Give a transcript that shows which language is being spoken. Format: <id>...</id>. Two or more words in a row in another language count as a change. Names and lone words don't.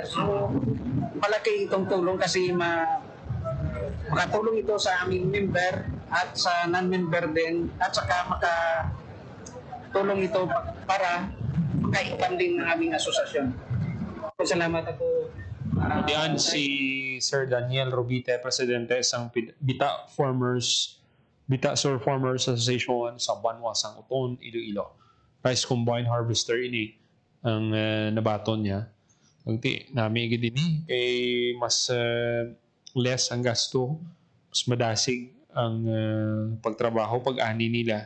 <tl>So, malaki itong tulong kasi makatulong ito sa aming member at sa non-member din at saka makatulong ito para maka-expanding ng aming asosasyon.</tl> <hil>Salamat ako. Diyan si Sir Daniel Robite, presidente sang Bita Sewer Farmers Association sa Banwa sang Uton, Iloilo.</hil> <en>Rice combine harvester</en> <hil>ini ang nabaton niya. Agti nami gid ini kay mas less ang gasto, mas madasig ang pagtrabaho pag-ani nila.</hil>